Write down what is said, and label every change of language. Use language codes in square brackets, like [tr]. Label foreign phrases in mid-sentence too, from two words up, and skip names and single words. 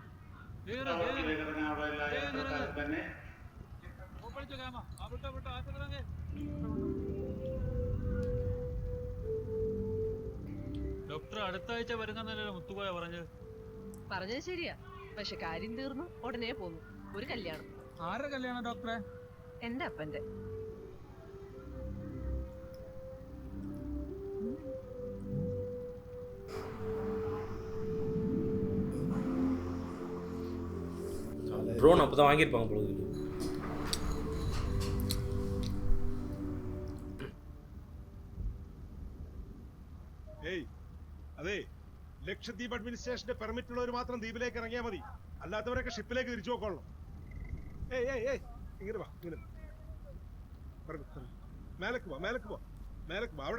[ml] ഡോക്ടർ അടുത്ത ആഴ്ച വരുന്നല്ലേ മുത്തുപോയ പറഞ്ഞത് ശരിയാ, പക്ഷെ കാര്യം തീർന്നു, ഉടനെ പോന്നു. ഒരു കല്യാണം. ആരുടെ കല്യാണം ഡോക്ടറെ? എന്റെ അപ്പന്റെ. [ta] ட்ரோன் அப்பதான் வாங்கியிருப்பாங்க பொழுது. [ml] ഏയ് അതെ, ലക്ഷദ്വീപ് അഡ്മിനിസ്ട്രേഷന്റെ പെർമിറ്റ് ഉള്ളവർ മാത്രം ദ്വീപിലേക്ക് ഇറങ്ങിയാൽ മതി, അല്ലാത്തവരൊക്കെ ഷിപ്പിലേക്ക് തിരിച്ചു പോക്കോളണം. ഏയ് ഏയ് ഏയ് ഇങ്ങനെ വാ, ഇങ്ങനെ മേലക്ക് പോ, മേലക്ക് പോ, മേലക്ക് പോ.